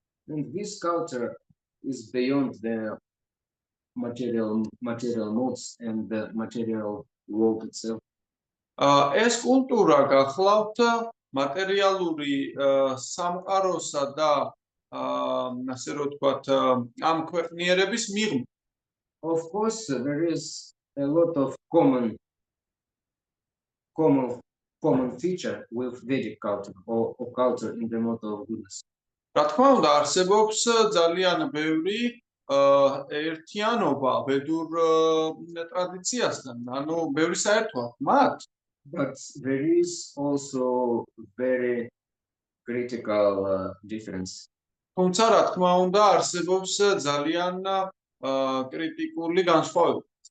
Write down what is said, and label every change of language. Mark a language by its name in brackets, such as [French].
[English] And this culture is beyond the material modes and the material world itself. [Georgian] ეს კულტურა გახლავთ მატერიალური სამყაროსა და ასე რომ ვთქვათ, ამ ქვეყნიერების მიღმა. [English] Of course, there is a lot of common feature with Vedic culture or culture in the mode of goodness. [Georgian] რა თქმა უნდა, არსებობს ძალიან ბევრი ერთიანობა ვედურ ტრადიციასთან, ანუ ბევრი საერთოა მათ. [English] But there is also very critical difference. [Georgian] თუმცა რა თქმა უნდა, არსებობს ძალიან კრიტიკული განსხვავება.